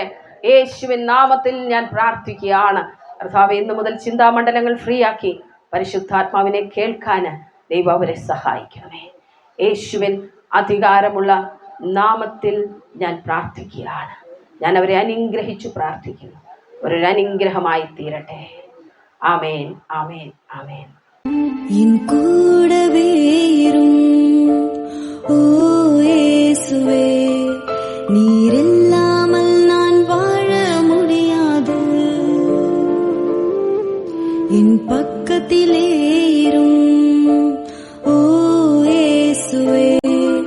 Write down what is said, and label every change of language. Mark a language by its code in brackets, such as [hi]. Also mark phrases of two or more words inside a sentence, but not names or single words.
[ml] യേശുവിൻ നാമത്തിൽ ഞാൻ പ്രാർത്ഥിക്കുകയാണ്. കർത്താവേ, ഇന്നു മുതൽ ചിന്താമണ്ഡലങ്ങൾ ഫ്രീ ആക്കി പരിശുദ്ധാത്മാവിനെ കേൾക്കാൻ ദൈവം അവരെ സഹായിക്കണമേ. യേശുവിൻ അധികാരമുള്ള നാമത്തിൽ ഞാൻ പ്രാർത്ഥിക്കുകയാണ്. ഞാൻ അവരെ അനുഗ്രഹിച്ചു പ്രാർത്ഥിക്കുന്നു. ഒരു അനുഗ്രഹമായി തീരട്ടെ. ആമേൻ, ആമേൻ, ആമേൻ. [ta] என் கூடவே இரும் ஓ இயேசுவே, நீர் இல்லாமல் நான் வாழ முடியாது. என் பக்கத்திலே இரும் ஓ இயேசுவே.